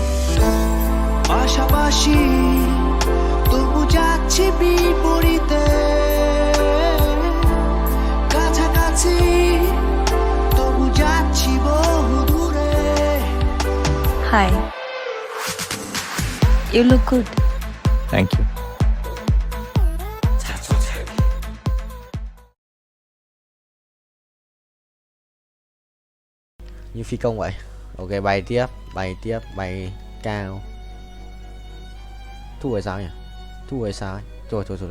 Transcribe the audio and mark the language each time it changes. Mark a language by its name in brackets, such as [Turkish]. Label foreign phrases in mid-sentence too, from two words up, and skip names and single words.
[Bangla] পাশাপাশি তবু যাচ্ছি বিপরীতে, কাছাকাছি তবু যাচ্ছি বহু দূরে। [English] হাই, you look good. thank you. [Vietnamese] Như phi công vậy. Ok, bay tiếp, bay cao. Thu rồi sao nhỉ? Thu rồi sao ấy? Rồi.